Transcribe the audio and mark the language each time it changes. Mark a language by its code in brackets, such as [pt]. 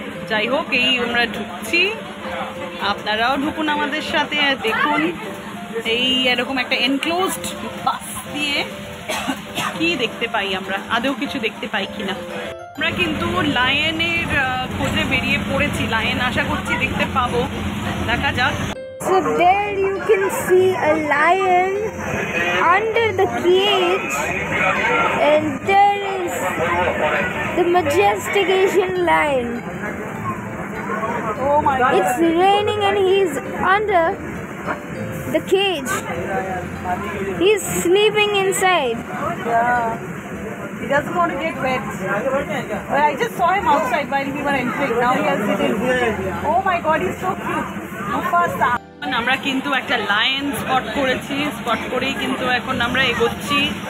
[bn] যাই হোক, এই আমরা ঢুকছি, আপনারাও ঢুকুন আমাদের সাথে। দেখুন এই এরকম একটা এনক্লোজড বাস দিয়ে কি দেখতে পাই আমরা, আদৌ কিছু দেখতে পাই কিনা। আমরা কিন্তু লায়নের খোঁজে বেরিয়ে পড়েছি, লায়ন আশা করছি দেখতে পাবো, দেখা যাক। [en] So there you can see a lion under the cage, and there is the majestic Asian lion. Oh my God. It's raining and he's under the cage. He's sleeping inside. Yeah. He doesn't want to get wet. But I just saw him outside while we were entering. Now he has hidden. Oh my God, he's so cute. Mufasa. [bn] আমরা কিন্তু একটা lion spot করেছি, spot করেই কিন্তু এখন আমরা এগোচ্ছি।